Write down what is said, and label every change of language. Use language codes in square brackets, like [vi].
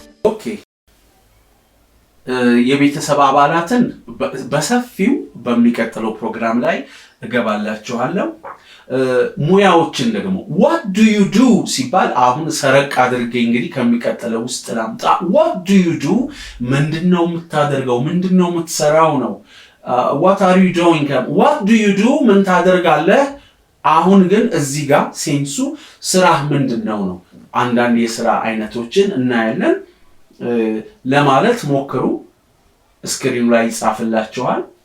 [am] ኦኬ የቤተሰብ አባላትን በሰፊው በሚቀጥለው ፕሮግራም ላይ እገባላችኋለሁ። ሙያዎችን ደግሞ [en] what do you do [am] ሲባል አሁን ሰረቅ አድርጌ እንግዲህ ከሚቀጥለው ውስጥ ላምጣ። what do you do ምንድነው የምታደርገው? ምንድነው የምትሰራው ነው። [en] what are you doing? what do you do [am] ምን ታደርጋለህ? አሁን ግን እዚህ ጋር ሴንሱ ስራህ ምንድነው ነው። አንዳንድ የስራ አይነቶችን እናያለን። ለማለት ሞክሩ። ስክሪኑ ላይ ይጻፍላችኋል።